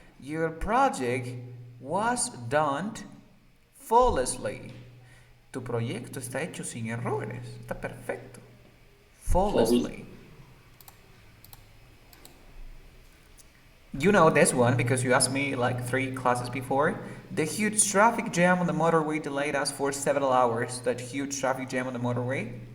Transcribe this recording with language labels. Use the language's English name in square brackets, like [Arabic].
[English] Your project was done flawlessly. [Spanish] Tu proyecto está hecho sin errores. Está perfecto. Flawlessly. [English] You know this one because you asked me like 3 classes before. The huge traffic jam on the motorway delayed us for several hours. That huge traffic jam on the motorway.